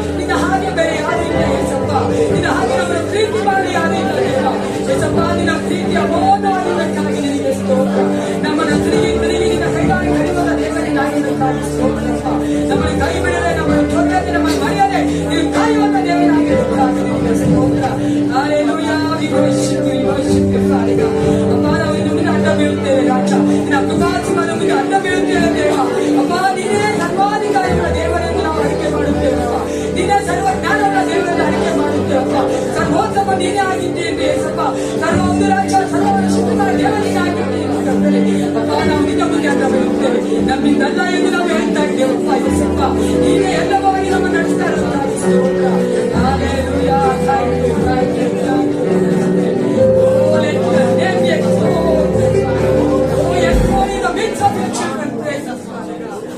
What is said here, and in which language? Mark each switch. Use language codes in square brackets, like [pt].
[kn] ನಿನ್ನ ಹಾಗೆ ಬೇರೆ ಯಾರಿಲ್ಲ ಏಸಪ್ಪ, ನಿನ್ನ ಹಾಗೆ ನಮ್ಮನ್ನು ಪ್ರೀತಿ ಮಾಡಿ ಯಾರಿಲ್ಲ ದೇವ. ಏಸಪ್ಪ ನಿನ್ನ ಪ್ರೀತಿ ಅಮೋಘವಾಗಿದ್ದಕ್ಕಾಗಿ ನಿನಗೆ ಸ್ತೋತ್ರ. ನಮ್ಮನ್ನು ತಿರುಗಿ ನಿನ್ನ ಕೈಗಾರಿ ಕಡಿಮದ ದೇವರಿಗಾಗಿದ್ದಕ್ಕಾಗಿ ಸ್ತೋತ್ರಪ್ಪ. ನಮ್ಮನ್ನು ಕೈ ಬಿಡದೆ, ನಮ್ಮನ್ನು ತೊರೆಯದೆ, ನಮ್ಮನ್ನು ಮರೆಯದೆ ನೀವು ಕಾಯುವಂತ ದೇವರಾಗಿದ್ದಕ್ಕಾಗಿ ನಿನಗೆ ಸ್ತೋತ್ರ. [en] Hallelujah, we worship you, Father God. [kn] ಅಪ್ಪ ನಾವು ಇನ್ನು ಮುಂದೆ ಅಡ್ಡ ಬೀಳುತ್ತೇವೆ ರಾಜ. ನಿನ್ನ ಕೃಪಾಸನದ ಮುಂದೆ ಅಡ್ಡ ಬೀಳುತ್ತೇವೆ ದೇವ. ಅಪ್ಪ ನೀನೇ ಸರ್ವಾಧಿಕಾರಿಗಳ ದೇವರೆಂದು ನಾವು ಅರಿಕೆ ಮಾಡುತ್ತೇವಪ್ಪ. ನೀನೇ ಸರ್ವಜ್ಞಾನಗಳ ದೇವರನ್ನು ಅರಿಕೆ ಮಾಡುತ್ತೇವಪ್ಪ. ಸರ್ವೋತ್ತಮ ನೀನೇ ಆಗಿದ್ದೀರಿ ಏಸಪ್ಪ. ಸರ್ವೊಂದು ರಾಜ, ಸರ್ವಶಕ್ತನ ದೇವರಿಗಾಗಿದ್ದೀರಿ ಅಪ್ಪ. ನಾವು ನಿನ್ನ ಮುಂದೆ ಅಡ್ಡ ಬೀಳುತ್ತೇವೆ, ನಮ್ಮಿಂದಲ್ಲ ಎಂದು ನಾವು ಹೇಳ್ತಾ ಇದ್ದೇವಪ್ಪ ಏಸಪ್ಪ. ನೀನೇ ಎಲ್ಲವಾಗಿ ನಮ್ಮ ನಡೆಸ್ತಾ ಇರುತ್ತಾಗಿ ಸ್ತೋತ್ರ. [en] Hallelujah, thank you, thank you, thank you. Oh, let your name be exalted. Oh, yes, Lord, in the midst of your children, praise us, Father God.